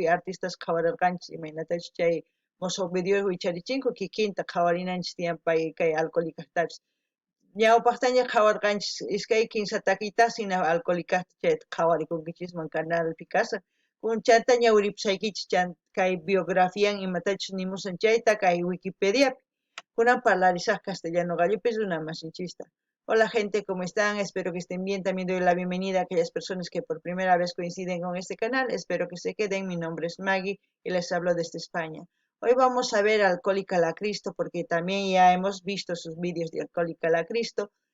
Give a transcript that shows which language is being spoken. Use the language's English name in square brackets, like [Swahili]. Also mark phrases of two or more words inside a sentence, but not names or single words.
[Quechua] artistas qhawarirqanchis imaynatachus chay mosoq video wicharichinku kikinta qhawarinanchis tiyan pay kay alcohólicajtapis ñawpaqtaña qhawarqanchis iskay kimsa takiyta sina alcohólicajta chayta qhawarikunkichikman canalpi kashan chanta ñawiripusaykichis kay biografian imatachus nimusan chayta kay Wikipediapi kunan parlarisaq castellano gallopis runa masinchista. [Spanish] Hola gente, ¿cómo están? Espero que estén bien. También doy la bienvenida a aquellas personas que por primera vez coinciden con este canal. Espero que se queden. Mi nombre es Maggie y les hablo desde España. Hoy vamos a ver Alcohólica la Cristo porque también ya hemos visto sus vídeos de Alcohólica la Cristo.